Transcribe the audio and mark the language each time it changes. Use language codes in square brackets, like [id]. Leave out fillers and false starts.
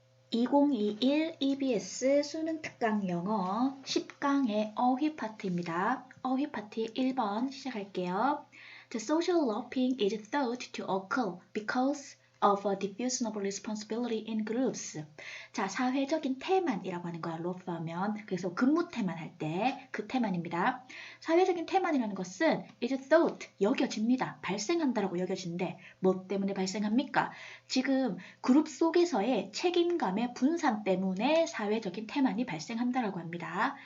[ko] 2021 EBS 수능 특강 영어 10강의 어휘 파트입니다. 어휘 파트 1번 시작할게요. [en] The social looping is thought to occur because of a diffusion of responsibility in groups. [ko] 자, 사회적인 태만이라고 하는 거야. 로프 하면. 그래서 근무 태만 할 때 그 태만입니다. 사회적인 태만이라는 것은 is thought, 여겨집니다. 발생한다라고 여겨진대. 뭐 때문에 발생합니까? 지금 그룹 속에서의 책임감의 분산 때문에 사회적인 태만이 발생한다라고 합니다.